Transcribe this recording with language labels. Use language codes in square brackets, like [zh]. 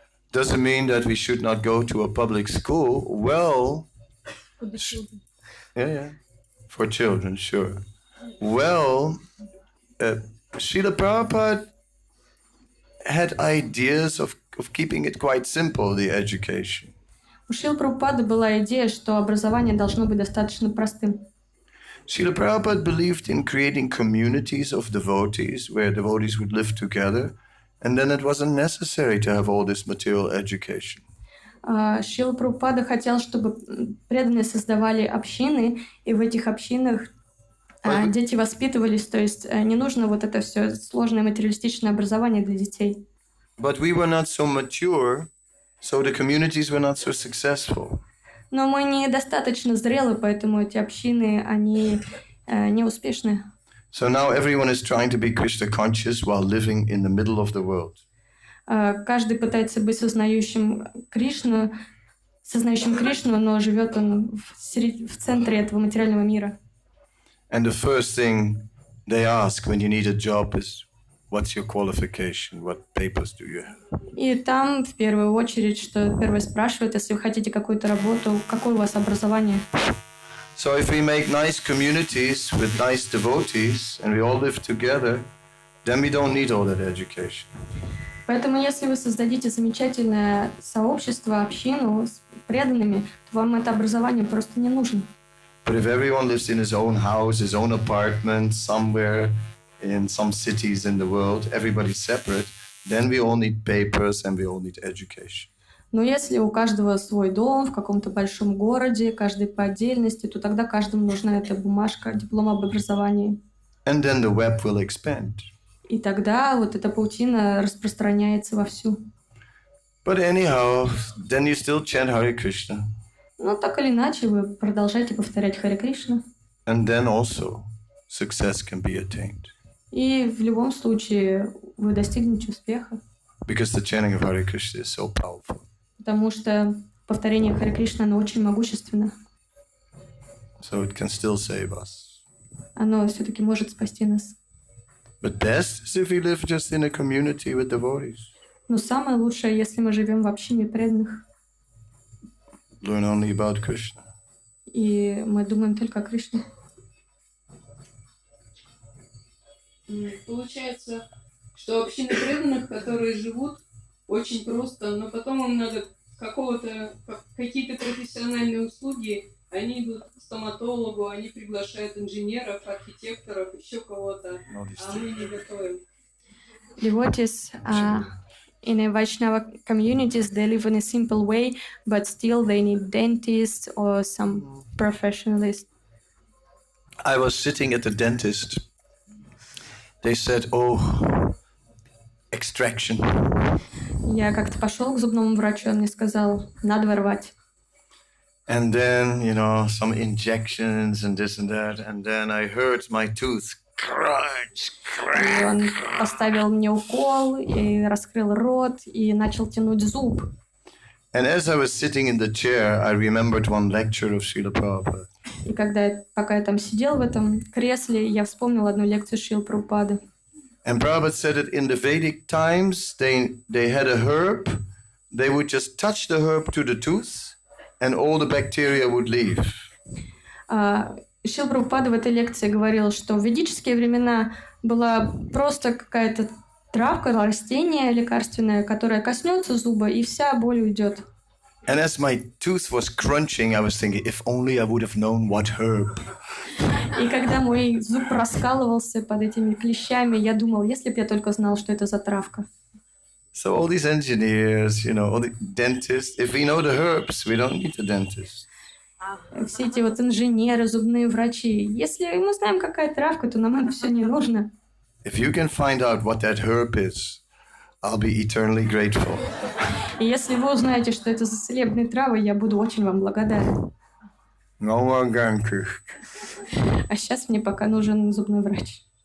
[en] Does it mean that we should not go to a public school? Well, yeah, for children, sure. Well, Srila Prabhupada had ideas of keeping it quite simple, the education. [ru] У Шрилы Прабхупады была идея, что образование должно быть достаточно простым. [en] Srila Prabhupada believed in creating communities of devotees where devotees would live together, and then it wasn't necessary to have all this material education. [ru] Шрила Прабхупада хотел, чтобы преданные создавали общины, и в этих общинах дети воспитывались, то есть не нужно вот это все сложное материалистичное образование для детей. [en] But we were not so mature, so the communities were not so successful. [ru] Но мы недостаточно зрелы, поэтому эти общины, они не успешны. [en] So now everyone is trying to be Krishna conscious while living in the middle of the world. [ru] Каждый пытается быть сознающим Кришну, но живет он в центре этого материального мира. [en] And the first thing they ask when you need a job is, what's your qualification? What papers do you have? [ru] И там в первую очередь, что первое спрашивают, если вы хотите какую-то работу, какое у вас образование? [en] So if we make nice communities with nice devotees and we all live together, then we don't need all that education. [ru] Поэтому если вы создадите замечательное сообщество, общину с преданными, то вам это образование просто не нужно. [en] But if everyone lives in his own house, his own apartment, somewhere in some cities in the world, everybody's separate, then we all need papers and we all need education. [ru] Но если у каждого свой дом в каком-то большом городе, каждый по отдельности, то тогда каждому нужна эта бумажка, диплом об образовании. [en] And then the web will expand. [ru] И тогда вот эта паутина распространяется вовсю. [en] But anyhow, then you still chant Hare Krishna. [ru] Но так или иначе вы продолжаете повторять Харе Кришна. [en] And then also success can be attained. [ru] И в любом случае вы достигнете успеха. [en] Because the chanting of Hare Krishna is so powerful. [ru] Потому что повторение Харе Кришна, оно очень могущественно. [en] So it can still save us. [ru] Оно все-таки может спасти нас. [en] But best is if we live just in a community with devotees. [ru] Но самое лучшее, если мы живем в общине преданных. [en] Learn only about Krishna. [ru] И мы думаем только о Кришне. Получается, что общины преданных, которые живут очень просто, но потом им надо какие-то профессиональные услуги, они идут к стоматологу, они приглашают инженеров, архитекторов, еще кого-то, а мы не готовим. [en] Devotees in a Vaishnava communities, they live in a simple way, but still they need dentists or some professionalists. I was sitting at the dentist. They said, oh, extraction. [ru] Я как-то пошел к зубному врачу, он мне сказал, надо вырвать. [en] And then, some injections and this and that. And then I heard my tooth crunch, [ru] И он поставил мне укол, и раскрыл рот, и начал тянуть зуб. [en] And as I was sitting in the chair, I remembered one lecture of Srila Prabhupada. [ru] И пока я там сидел в этом кресле, я вспомнил одну лекцию Шрилы Прабхупады. [en] And Prabhupada said that in the Vedic times, they had a herb. They would just touch the herb to the tooth, and all the bacteria would leave. [ru] Шрила Прабхупада в этой лекции говорил, что в ведические времена была просто какая-то травка, растение лекарственное, которое коснется зуба, и вся боль уйдет. [en] And as my tooth was crunching, I was thinking, if only I would have known what herb. [ru] И когда мой зуб раскалывался под этими клещами, я думал, если бы я только знал, что это за травка. [en] So all these engineers, all the dentists, if we know the herbs, we don't need the dentist. [ru] Все эти вот инженеры, зубные врачи, если мы знаем, какая травка, то нам это все не нужно. [en] If you can find out what that herb is, I'll be eternally grateful. [ru] И если вы узнаете, что это за целебные травы, я буду очень вам благодарен. [en] No more ganku. [ru] А сейчас мне пока нужен зубной врач.